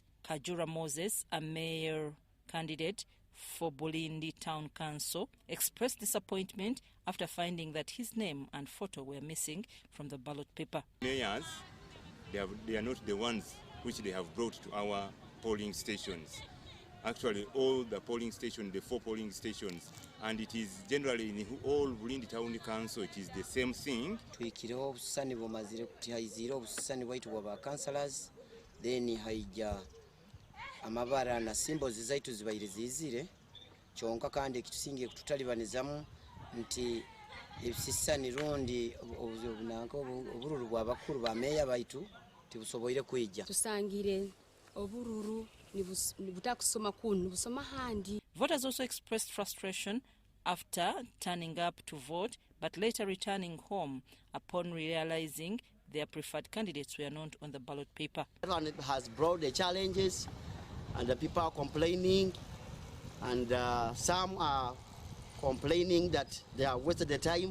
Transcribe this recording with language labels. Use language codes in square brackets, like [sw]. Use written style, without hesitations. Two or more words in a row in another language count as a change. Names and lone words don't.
[en] Kajura Moses, a mayor candidate for Bulindi Town Council, expressed disappointment after finding that his name and photo were missing from the ballot paper. Mayors, they are not the ones which they have brought to our polling stations. Actually, all the polling stations, the 4 polling stations, and it is generally in all Bulindi Town Council, it is the same thing. [nyo] Twikireho obusani bumazire kutihayizire obusani bwaitu bwa councillors, then haija amabara na symbols zaitu zibaire zizire kyonka kandi ekitusingiye kututalibanizamu nti ebisisani rundi obururu bw'abakuru ba meya baitu tibusoboire kwija tusangire obururu nibutakusoma kunu nibusoma handi. [en] Voters also expressed frustration after turning up to vote but later returning home upon realizing their preferred candidates were not on the ballot paper. Everyone has brought the challenges and the people are complaining, and some are complaining that they are wasted the time.